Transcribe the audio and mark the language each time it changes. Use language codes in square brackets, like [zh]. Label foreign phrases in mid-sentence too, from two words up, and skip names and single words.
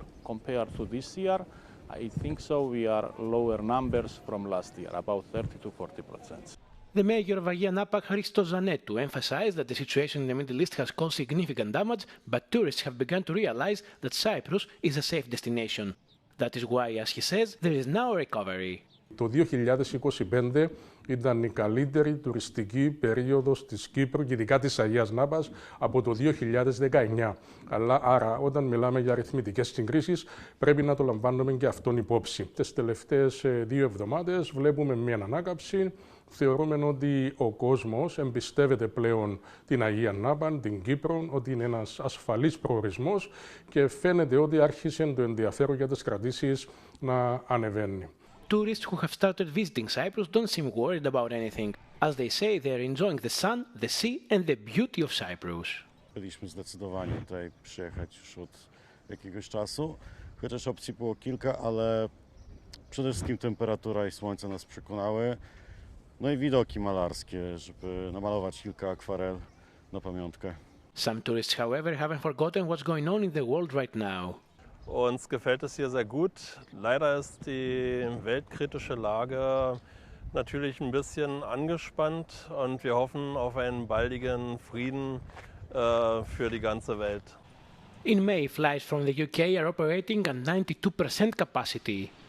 [en] Compared to this year, I think so we are lower numbers from last year, about 30 to 40%. The mayor of Ayia Napa, Christos Zanetou, emphasized that the situation in the Middle East has caused significant damage, but tourists have begun to realize that Cyprus is a safe destination. That is why, as he says, there is now a recovery. [el] Το 2025 ήταν η καλύτερη τουριστική περίοδος της Κύπρου και ειδικά της Αγίας Νάπας από το 2019. Άρα όταν μιλάμε για αριθμητικές συγκρίσεις πρέπει να το λαμβάνουμε και αυτόν υπόψη. Τις τελευταίες 2 εβδομάδες βλέπουμε μια ανάκαμψη. Θεωρούμε ότι ο κόσμος εμπιστεύεται πλέον την Αγία Νάπα, την Κύπρο, ότι είναι ένας ασφαλής προορισμός και φαίνεται ότι άρχισε το ενδιαφέρον για τις κρατήσεις να ανεβαίνει. [en] Tourists who have started visiting Cyprus don't seem worried about anything. As they say, they are enjoying the sun, the sea and the beauty of Cyprus. [pl] Byliśmy zdecydowanie tutaj przyjechać już od jakiegoś czasu, chociaż opcji było kilka, ale przede wszystkim temperatura i słońce nas przekonały. No i widoki malarskie, żeby namalować kilka akwarel na pamiątkę. [en] Some tourists, however, haven't forgotten what's going on in the world right now. [de] Uns gefällt es hier sehr gut. Leider ist die weltkritische Lage natürlich ein bisschen angespannt und wir hoffen auf einen baldigen Frieden für die ganze Welt. [en] In May, flights from the UK are operating at 92% capacity.